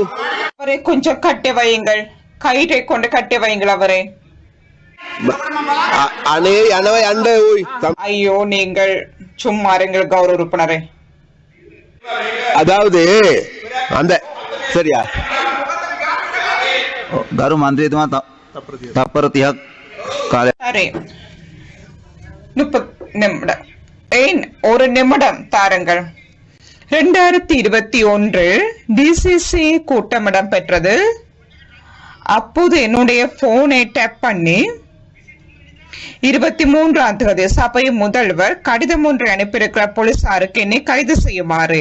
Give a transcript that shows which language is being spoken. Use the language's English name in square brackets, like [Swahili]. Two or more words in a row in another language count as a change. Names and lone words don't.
[Tamil] அவரை கொஞ்சம் கட்டி வையுங்கள், கயிறை கொண்டு கட்டி வையுங்கள் அவரை. ஐயோ, நீங்கள் சும்மா இருங்கள் கௌரவ உறுப்பினரே. அதாவது அந்த சரியா [Sinhala] ගරු මන්ත්‍රීතුමා තප්පර 30ක් කාලයක් [Tamil] சரி, 30 நிமிடம். ஏன் ஒரு நிமிடம் தாருங்கள். 2021 டிசிசி கூட்டம் இடம்பெற்றது. அப்போது என்னுடைய போனை டேப் பண்ணி 23ஆம் தேதி சபை முதல்வர் கடிதம் ஒன்றை அனுப்பியிருக்கிறார் போலீசாருக்கு என்னை கைது செய்யுமாறு.